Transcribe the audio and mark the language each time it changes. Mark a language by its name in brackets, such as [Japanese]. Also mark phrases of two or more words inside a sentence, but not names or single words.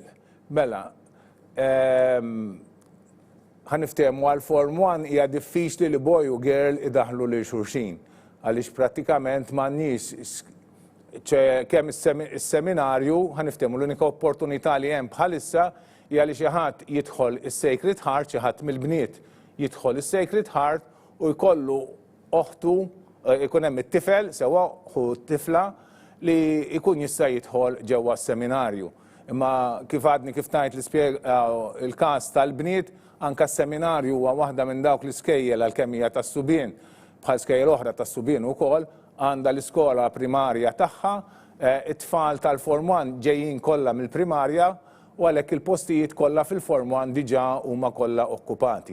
[Maltese] Mela, ħaniftehmu għal Form 1 hija diffiċli li boy u girl idaħlu lil xulxin. Għaliex prattikament m'għandniex kemm is-seminarju ħaniftehmu l-unika opportunità li hemm bħalissa hija li xi ħadd jidħol is-Sacred Heart, xi ħadd mill-Bniet jidħol is-Sacred Heart u jkollu oħtu ikun hemm it-tifel sewwa u t-tifla li jkun jista' jidħol ġewwa s-seminarju. Imma kif għadni kif ngħid il-każ tal-Bniet, anke s-seminarju huwa waħda minn dawk l-iskejjel għalkemm hija tas-subien bħal skejjel oħra tas-subien ukoll għandha l-iskola primarja tagħha, it-tfal tal-Form 1 ġejjin kollha mill-primarja u għalhekk il-postijiet kollha fil-Form 1 diġà huma kollha okkupati.